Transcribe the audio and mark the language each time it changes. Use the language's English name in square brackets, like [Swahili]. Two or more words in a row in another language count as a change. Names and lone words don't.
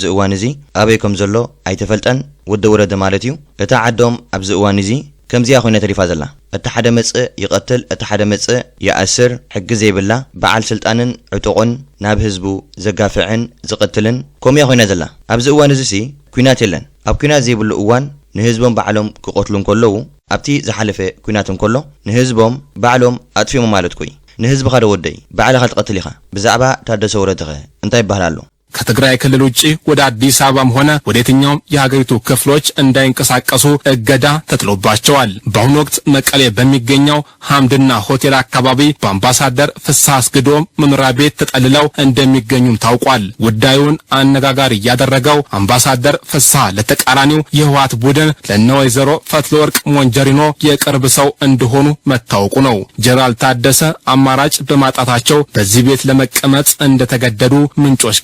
[Tigrinya] እዋን እዚ ኣበይ ከም ዘሎ ኣይተፈልጠን ወደ ወረደ ማለት እዩ እታ ዓዶም ኣብዚ እዋን እዚ ከምዚያ ኮይና ተሪፋ ዘላ እቲ ሓደ መጽእ ይቐትል እቲ ሓደ መጽእ ይኣስር ሕጊ ዘይብላ በዓል ስልጣንን ዕጡቕን ናብ ህዝቡ ዘጋፍዕን ዝቕትልን ከምያ ኮይና ዘላ ኣብዚ እዋን እዚ ኩናት የለን ኣብ ኩናት ዘይብሉ እዋን ንህዝቦም ባዕሎም ክቆትሉ እንከለዉ ኣብቲ ዝሓለፈ ኩናት እንከሎ ንህዝቦም ባዕሎም ኣጥፊሞ ማለት ኮይ ንህዝብኻ ደወደይ ባዕልኻ ትቀትል ኢኻ ብዛዕባ ታደሰ ወረደኸ እንታይ ይባሃል ኣሎ [Amharic] ከትግራይ ክልል ውጪ ወደ አዲስ አበባም ሆነ ወደ የትኛውም የሀገሪቱ ክፍሎች እንዳይንቀሳቀሱ እገዳ ተጥሎባቸዋል። በአሁኑ ወቅት መቀሌ በሚገኘው ሐምድና ሆቴል አካባቢ በአምባሳደር ፍስሐ አስገዶም መኖሪያ ቤት ተጠልለው እንደሚገኙም ታውቋል። ጉዳዩን አነጋጋሪ ያደረገው አምባሳደር ፍስሐ ለተቃራኒው የህወሓት ቡድን ለነ ወይዘሮ ፈትለወርቅ ሞንጀሪኖ የቅርብ ሰው እንደሆኑ መታወቁ ነው። ጀነራል ታደሰ አማራጭ በማጣታቸው በዚህ ቤት ለመቀመጥ እንደተገደዱ ምንጮች